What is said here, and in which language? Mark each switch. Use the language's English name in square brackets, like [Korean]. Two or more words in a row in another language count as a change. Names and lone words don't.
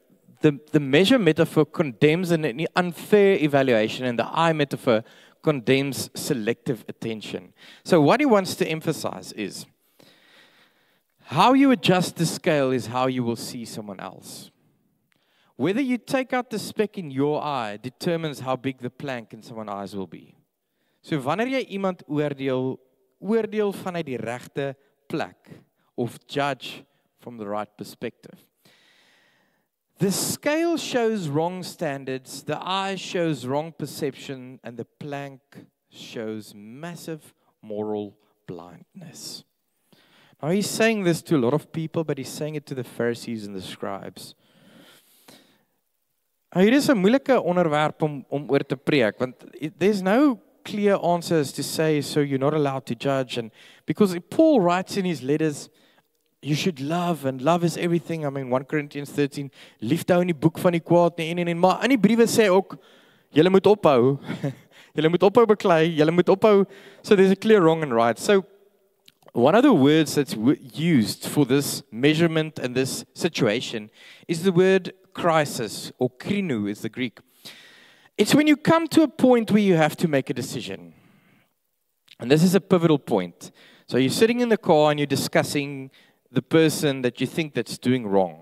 [English] The measure metaphor condemns an unfair evaluation, and the eye metaphor condemns selective attention. So what he wants to emphasize is, how you adjust the scale is how you will see someone else. Whether you take out the speck in your eye determines how big the plank in someone's eyes will be. [Afrikaans] So wanneer jy iemand oordeel vanuit die regte plek, [English] of judge from the right perspective. The scale shows wrong standards, the eye shows wrong perception, and the plank shows massive moral blindness. Now he's saying this to a lot of people, but he's saying it to the Pharisees and the scribes. [Afrikaans] Hier is 'n moeilike onderwerp om oor te preek, want [English] there's no clear answers to say, so you're not allowed to judge. And because Paul writes in his letters, you should love, and love is everything. I mean, 1 Corinthians 13, [Afrikaans] liefde hou in die boek van die kwaad nie en. Maar in die briewe sê ook, julle moet ophou. Julle moet ophou beklei, julle moet ophou. [English] So there's a clear wrong and right. So one of the words that's used for this measurement and this situation is the word crisis, or krino is the Greek. It's when you come to a point where you have to make a decision. And this is a pivotal point. So you're sitting in the car and you're discussing the person that you think that's doing wrong.